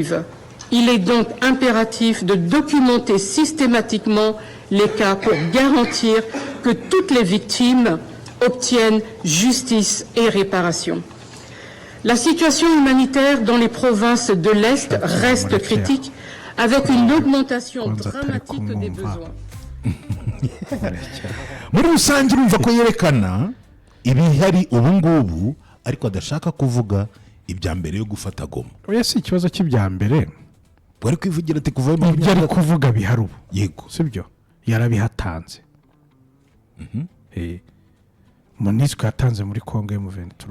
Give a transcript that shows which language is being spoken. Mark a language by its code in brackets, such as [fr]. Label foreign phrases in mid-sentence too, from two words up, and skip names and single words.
[fr] Il est donc impératif de documenter systématiquement les cas pour garantir que toutes les victimes obtiennent justice et réparation. La situation humanitaire dans les provinces de l'Est reste critique, avec une augmentation dramatique des besoins. [rw] muri rusange urumva ko yerekana ibihari ubu ngubu ariko adashaka kuvuga ibya mbere yo gufata Goma. oya si ikibazo cy'ibya mbere bari kwivugira ati kuva ibyo ari kuvuga bihari ubu yego sibyo yarabihatanze Monusco yatanze muri Congo M23